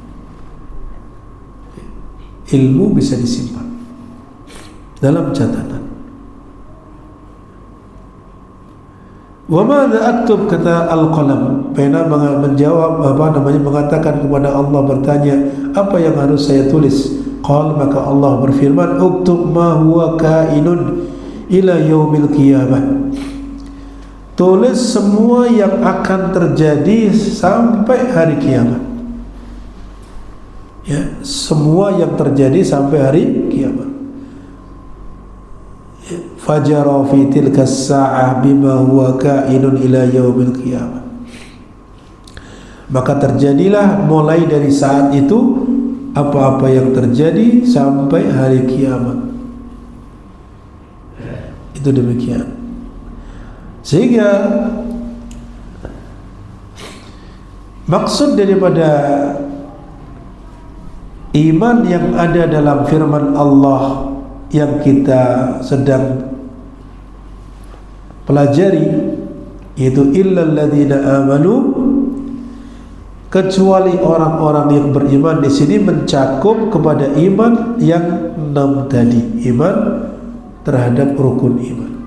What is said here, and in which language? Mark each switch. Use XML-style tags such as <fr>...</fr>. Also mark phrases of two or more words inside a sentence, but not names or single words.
<id>Ilmu bisa disimpan dalam catatan.</id> <ar>Wa madza aktub,</ar> <id>kata al-qalam, pena menjawab mengatakan kepada Allah, bertanya, apa yang harus saya tulis? Qal, maka Allah berfirman,</id> <ar>uktub ma huwa kainun ila yaumil qiyamah.</ar> <id>Tulis semua yang akan terjadi sampai hari kiamat. Ya, semua yang terjadi sampai hari kiamat.</id> <ar>Fajara fi tilka as-sa'ah bima huwa kainun ila yaumil qiyamah.</ar> <id>Maka terjadilah mulai dari saat itu apa-apa yang terjadi sampai hari kiamat. Itu demikian. Sehingga maksud daripada iman yang ada dalam firman Allah yang kita sedang pelajari, yaitu</id> <ar>illal ladzina amanu,</ar> <id>kecuali orang-orang yang beriman, di sini mencakup kepada iman yang 6 tadi, iman terhadap rukun iman.</id>